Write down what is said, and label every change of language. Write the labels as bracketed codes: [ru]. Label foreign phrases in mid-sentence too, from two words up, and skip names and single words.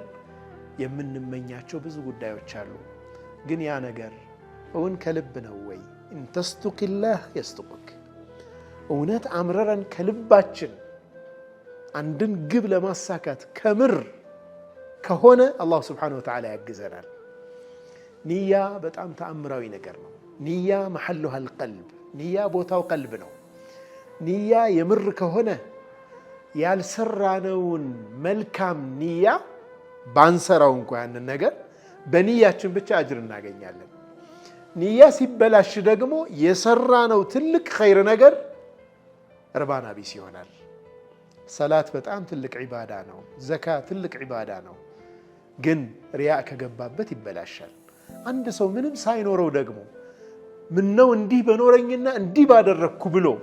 [am] የምንመኛቸው ብዙ ጉዳዮች አሉ ግን ያ ነገር እውን ከልብ ነው ወይ [ar] ان تصدق الله يصدقك [am] እውነት አምረረን ከልባችን አንድን ግብ ለማሳካት ከምር ከሆነ አላህ [ar] سبحانه وتعالى [am] ያግዘናል ንያ በጣም ተአምራዊ ነገር ነው ንያ [ar] محلها القلب [am] ንያ ቦታው ቀልብ ነው ንያ የምር ከሆነ ያልሰራነውን መልካም ንያ ባንሰራው እንኳን ያንን ነገር በንያችን ብቻ አጅር እናገኛለን ንያ ሲበላሽ ደግሞ የሰራነው ትልቅ ኸይር ነገር እርባና ቢስ ይሆናል ሰላት በጣም ትልቅ ዒባዳ ነው ዘካ ትልቅ ዒባዳ ነው ግን ሪያ ከገባበት ይበላሻል አንድ ሰው ምንም ሳይኖረው ደግሞ ምን ነው እንዲህ በኖረኝና እንዲህ ባደረኩ ብሎ